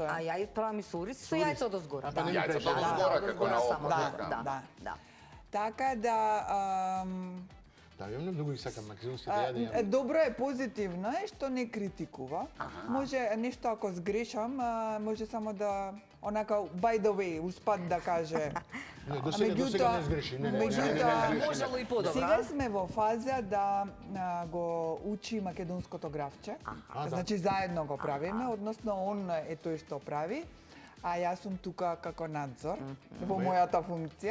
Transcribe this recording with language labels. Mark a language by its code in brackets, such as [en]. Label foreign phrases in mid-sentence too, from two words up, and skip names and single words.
[mk] А ја правам и со ориз со јајца одозгора. Јајцата одозгора, како на опа, така. Да. Така да Да, ја многу ги сакам македонските јадења. добро е, позитивно е што не критикува. Може нешто ако сгрешам, може само да онака [en] by the way [mk] успат да каже. Не, до сега не сгреши. Можело и подобро. Сега сме во фаза да го учи македонското графче. Значи заедно го правиме, односно он е тој што прави. А јас сум тука како надзор во мојата функција.